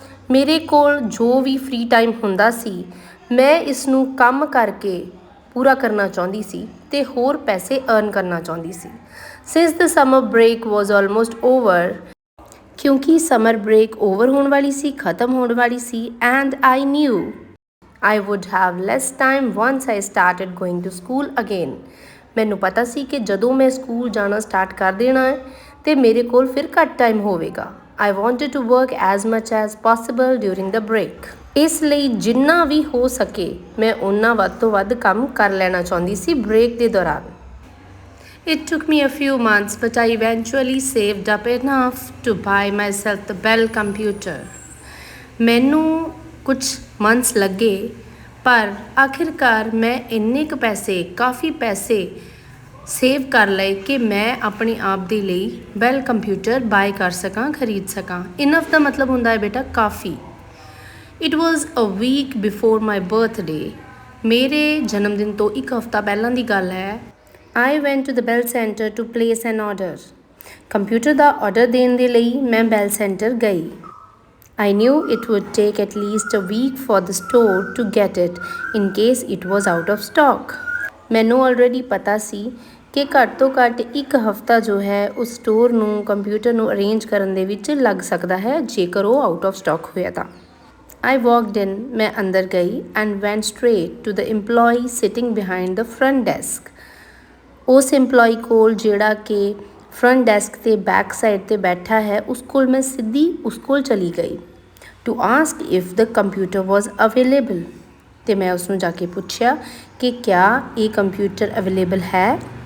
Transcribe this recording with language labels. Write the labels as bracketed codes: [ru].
[pa] ਮੇਰੇ ਕੋਲ ਜੋ ਵੀ ਫ੍ਰੀ ਟਾਈਮ ਹੁੰਦਾ ਸੀ, ਮੈਂ ਇਸ ਨੂੰ ਕੰਮ ਕਰਕੇ ਪੂਰਾ ਕਰਨਾ ਚਾਹੁੰਦੀ ਸੀ ਅਤੇ ਹੋਰ ਪੈਸੇ ਅਰਨ ਕਰਨਾ ਚਾਹੁੰਦੀ ਸੀ। [en] since the summer break was almost over, [pa] ਕਿਉਂਕਿ ਸਮਰ ਬ੍ਰੇਕ ਓਵਰ ਹੋਣ ਵਾਲੀ ਸੀ, ਖਤਮ ਹੋਣ ਵਾਲੀ ਸੀ। [en] And I knew I would have less time once I started going to school again. [pa] ਮੈਨੂੰ ਪਤਾ ਸੀ ਕਿ ਜਦੋਂ ਮੈਂ ਸਕੂਲ ਜਾਣਾ ਸਟਾਰਟ ਕਰ ਦੇਣਾ ਹੈ ਅਤੇ ਮੇਰੇ ਕੋਲ ਫਿਰ ਘੱਟ ਟਾਈਮ ਹੋਵੇਗਾ। [en] I wanted to work as much as possible during the break. [pa] ਇਸ ਲਈ ਜਿੰਨਾ ਵੀ ਹੋ ਸਕੇ ਮੈਂ ਓਨਾ ਵੱਧ ਤੋਂ ਵੱਧ ਕੰਮ ਕਰ ਲੈਣਾ ਚਾਹੁੰਦੀ ਸੀ ਬ੍ਰੇਕ ਦੇ ਦੌਰਾਨ। [en] It took me a few months, but I eventually saved up enough to buy myself the Bell computer. [pa] ਮੈਨੂੰ ਕੁਛ ਮੰਥਸ ਲੱਗੇ, ਪਰ ਆਖਿਰਕਾਰ ਮੈਂ ਇੰਨੇ ਕੁ ਪੈਸੇ, ਕਾਫੀ ਪੈਸੇ ਸੇਵ ਕਰ ਲਏ ਕਿ ਮੈਂ ਆਪਣੇ ਆਪ ਦੇ ਲਈ ਬੈਲ ਕੰਪਿਊਟਰ ਬਾਏ ਕਰ ਸਕਾਂ, ਖਰੀਦ ਸਕਾਂ। ਇਨਫ ਦਾ ਮਤਲਬ ਹੁੰਦਾ ਹੈ ਬੇਟਾ ਕਾਫੀ। [en] it was a week before my birthday, [pa] ਮੇਰੇ ਜਨਮ ਦਿਨ ਤੋਂ ਇੱਕ ਹਫ਼ਤਾ ਪਹਿਲਾਂ ਦੀ ਗੱਲ ਹੈ। [en] I went to the bell center to place an order. [pa] Computer ਦਾ order ਦੇਣ ਦੇ ਲਈ ਮੈਂ ਬੈਲ ਸੈਂਟਰ ਗਈ। [en] I knew it would take at least a week for the store to get it in case it was out of stock. [pa] ਮੈਨੂੰ already ਪਤਾ ਸੀ ਕਿ ਘੱਟ ਤੋਂ ਘੱਟ ਇੱਕ ਹਫ਼ਤਾ ਜੋ ਹੈ ਉਸ ਸਟੋਰ ਨੂੰ, ਕੰਪਿਊਟਰ ਨੂੰ ਅਰੇਂਜ ਕਰਨ ਦੇ ਵਿੱਚ ਲੱਗ ਸਕਦਾ ਹੈ ਜੇਕਰ ਉਹ ਆਊਟ ਆਫ ਸਟਾਕ ਹੋਇਆ ਤਾਂ। [en] I walked in, [pa] ਮੈਂ ਅੰਦਰ ਗਈ [en] and went straight to the employee sitting behind the front desk. [pa] ਉਸ employee ਕੋਲ ਜਿਹੜਾ ਕਿ ਫਰੰਟ ਡੈਸਕ 'ਤੇ ਬੈਕ ਸਾਈਡ 'ਤੇ ਬੈਠਾ ਹੈ, ਉਸ ਕੋਲ ਮੈਂ ਸਿੱਧੀ ਉਸ ਕੋਲ ਚਲੀ ਗਈ [en] To ask if the computer was available. [pa] ਅਤੇ ਮੈਂ ਉਸਨੂੰ ਜਾ ਕੇ ਪੁੱਛਿਆ ਕਿ ਕਿਆ ਇਹ ਕੰਪਿਊਟਰ ਅਵੇਲੇਬਲ ਹੈ।